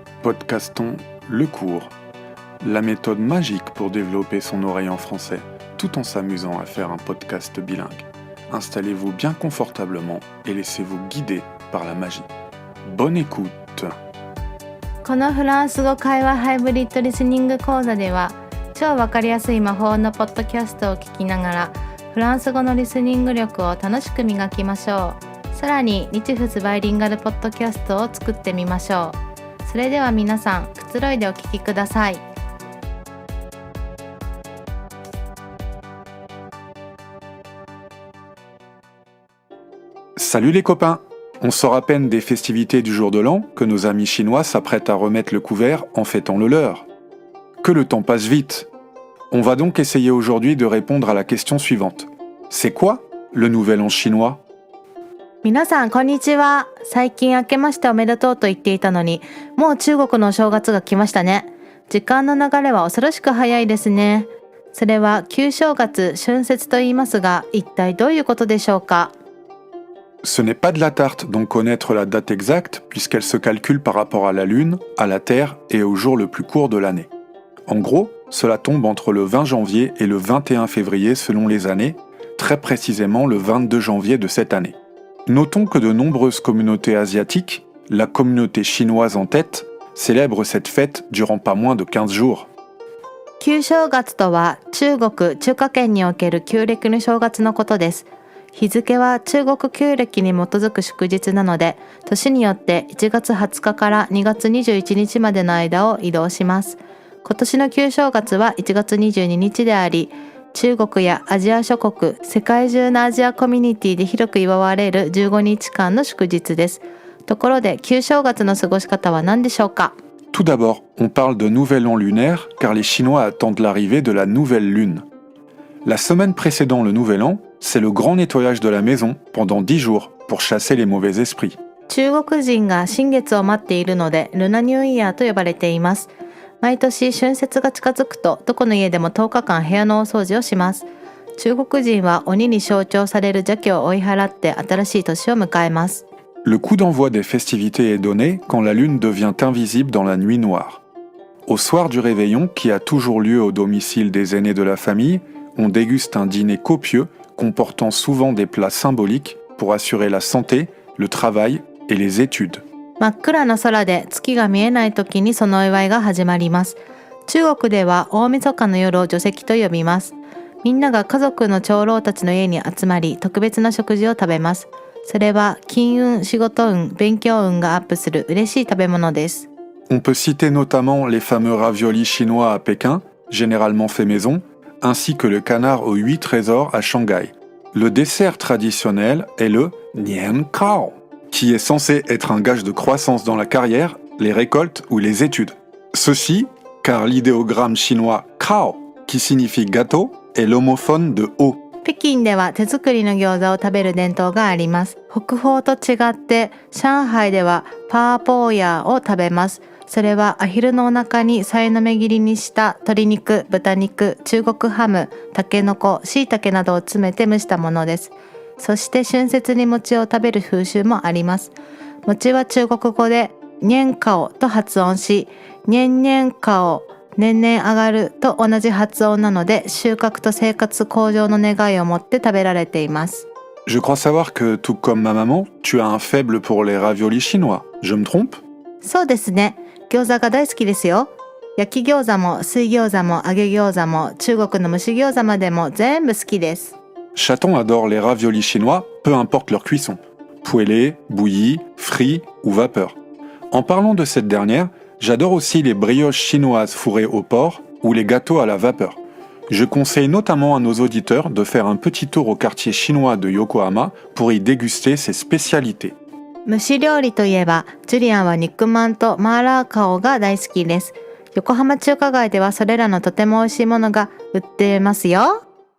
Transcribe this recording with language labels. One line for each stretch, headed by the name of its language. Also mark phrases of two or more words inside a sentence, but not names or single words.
French: podcastons Le Cours, la méthode magique pour développer son oreille en français, tout en s'amusant à faire un podcast bilingue. Installez-vous bien confortablement et laissez-vous guider par la magie. Bonne écoute!
Japanese: このフランス語会話ハイブリッドリスニング講座では、超わかりやすい魔法のポッドキャストを聞きながら、フランス語のリスニング力を楽しく磨きましょう。さらに日仏バイリンガルポッドキャストを作ってみましょう。それでは皆さん、くつろいでお聞きください。
French: Salut les copains! On sort à peine des festivités du jour de l'an que nos amis chinois s'apprêtent à remettre le couvert en fêtant le leur. Que le temps passe vite! On va donc essayer aujourd'hui de répondre à la question suivante. C'est quoi le nouvel an chinois?
Japanese: 皆さんこんにちは。最近明けましておめでとうと言っていたのに、もう中国のお正月が来ましたね。時間の流れは恐ろしく早いですね。それは旧正月、春節と言いますが、一体どういうことでしょうか。
French: Ce n'est pas de la tarte donc connaître la date exacte puisqu'elle se calcule par rapport à la Lune, à la Terre et au jour le plus court de l'année. En gros, cela tombe entre le 20 janvier et le 21 février selon les années, très précisément le 22 janvier de cette année. Notons que de nombreuses communautés asiatiques, la communauté chinoise en tête, célèbrent cette fête durant pas moins de 15 jours.
Japanese: 旧正月とは中国・中華圏における旧暦の正月のことです。日付は中国旧暦に基づく祝日なので、年によって1月20日から2月21日までの間を移動します。今年の旧正月は1月22日であり、中国やアジア諸国、世界中のアジアコミュニティで広く祝われる15日間の祝日です。ところで、旧正月の過ごし方は何でしょうか？
French: Tout d'abord, on parle de nouvel an lunaire car les Chinois attendent l'arrivée de la nouvelle lune. La semaine précédant le nouvel an, c'est le grand nettoyage de la maison pendant 10 jours pour chasser les mauvais esprits.
Japanese: 中国人が新月を待っているので、ルナニューイヤーと呼ばれています。毎年春節が近づくと、どこの家でも10日間部屋の大掃除をします。中国人は鬼に象徴される邪気を追い払って新しい年を迎えます。
French: Le coup d'envoi des festivités est donné quand la lune devient invisible dans la nuit noire. Au soir du réveillon, qui a toujours lieu au domicile des aînés de la famille, on déguste un dîner copieux comportant souvent des plats symboliques pour assurer la santé, le travail et les études.
Japanese: 真っ暗な空で月が見えない時にそのお祝いが始まります。中国では大晦日の夜を除夕と呼びます。みんなが家族の長老たちの家に集まり、特別な食事を食べます。それは金運、仕事運、勉強運がアップする嬉しい食べ物です。
French: On peut citer notamment les fameux raviolis chinois à Pékin, généralement faits maison, ainsi que le canard aux 8 trésors à Shanghai. Le dessert traditionnel est le Nian Kao, qui est censé être un gage de croissance dans la carrière, les récoltes ou les études. Ceci, car l'idéogramme chinois Kao, qui signifie gâteau, est l'homophone de haut.
Japanese: 北京では手作りの餃子を食べる伝統があります。北方と違って、上海ではパーポーヤーを食べます。それはアヒルのお腹にさいの目切りにした鶏肉、豚肉、中国ハム、タケノコ、椎茸などを詰めて蒸したものです。そして春節に餅を食べる風習もあります。餅は中国語で年花と発音し、年々花、年々上がると同じ発音なので、収穫と生活向上の願いを持って食べられています。
French: Je crois savoir que, tout comme ma maman, tu as un faible pour les raviolis chinois. Je me trompe?
Japanese: そうですね。餃子が大好きですよ。焼き餃子も水餃子も揚げ餃子も中国の蒸し餃子までも全部好きです。
French: Chaton adore les raviolis chinois, peu importe leur cuisson. Poêlés, bouillis, frits ou vapeur. En parlant de cette dernière, j'adore aussi les brioches chinoises fourrées au porc ou les gâteaux à la vapeur. Je conseille notamment à nos auditeurs de faire un petit tour au quartier chinois de Yokohama pour y déguster ses spécialités.
Japanese: 蒸し料理といえば、ジュリアンは肉まんとマーラーカオが大好きです。横浜中華街ではそれらのとても美味しいものが売ってますよ。